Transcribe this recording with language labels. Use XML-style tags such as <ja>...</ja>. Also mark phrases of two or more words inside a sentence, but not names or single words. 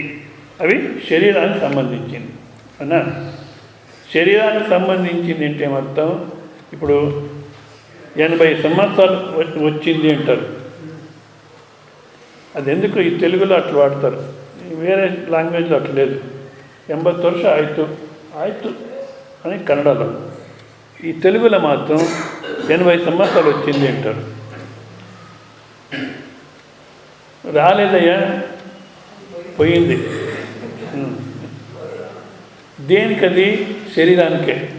<te>అవి శరీరానికి సంబంధించింది, అవునా? శరీరానికి సంబంధించింది అంటే ఏమర్థం? ఇప్పుడు 80 సంవత్సరాలు వచ్చింది అంటారు. అది ఎందుకు ఈ తెలుగులో అట్లా వాడతారు, వేరే లాంగ్వేజ్లో అట్లా లేదు.</te> <kn>80 ವರ್ಷ ಆಯಿತು ಆಯಿತು</kn> <te>అని కన్నడలో, ఈ తెలుగులో మాత్రం 80 సంవత్సరాలు వచ్చింది అంటారు. రాలేదయ్యా, పోయింది. దేనికది? శరీరానికే.</te>